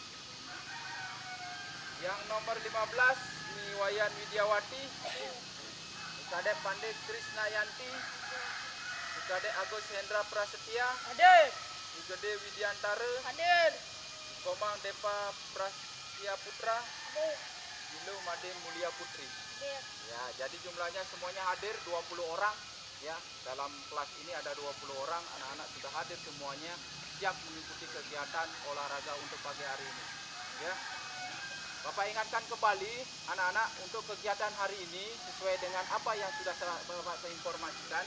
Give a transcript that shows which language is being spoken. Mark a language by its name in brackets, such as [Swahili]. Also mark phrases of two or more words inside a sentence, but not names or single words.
[Indonesian] Yang nomor 15 Niwayan Widiawati. Kadek Pandey Krisnayanti. Kadek Agus Hendra Prasetya. Gede Widiantara. Komang Depa Prasetya Putra. Ilu Made Mulia Putri. Ya, jadi jumlahnya semuanya hadir 20 orang ya. Dalam kelas ini ada 20 orang, anak-anak sudah hadir semuanya, siap mengikuti kegiatan olahraga untuk pagi hari ini. Ya. Bapak ingatkan kembali anak-anak untuk kegiatan hari ini sesuai dengan apa yang sudah Bapak saya informasikan.